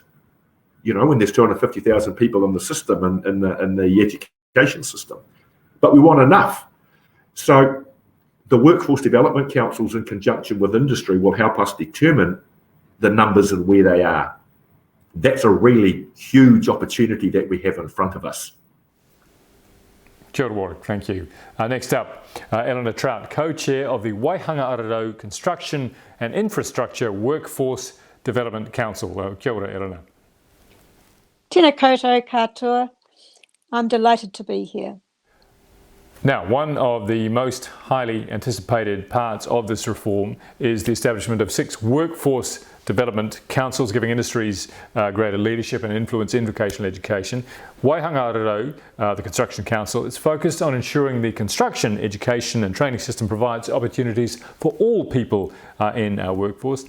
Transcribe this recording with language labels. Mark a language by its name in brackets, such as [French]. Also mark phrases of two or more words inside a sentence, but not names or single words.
[English] When there's 250,000 people in the system and in the education system, but we want enough. So the workforce development councils, in conjunction with industry, will help us determine the numbers and where they are. That's a really huge opportunity that we have in front of us. [Māori] Kia ora, [English] thank you. Next up, Eleanor Trout, co-chair of the Waihanga-Araro Construction and Infrastructure Workforce Development Council. [Māori] Kia ora, Eleanor. Tēnā koutou katoa. [English] I'm delighted to be here. Now, one of the most highly anticipated parts of this reform is the establishment of 6 workforce development councils, giving industries greater leadership and influence in vocational education. Waihangararo, the Construction Council, is focused on ensuring the construction education and training system provides opportunities for all people in our workforce.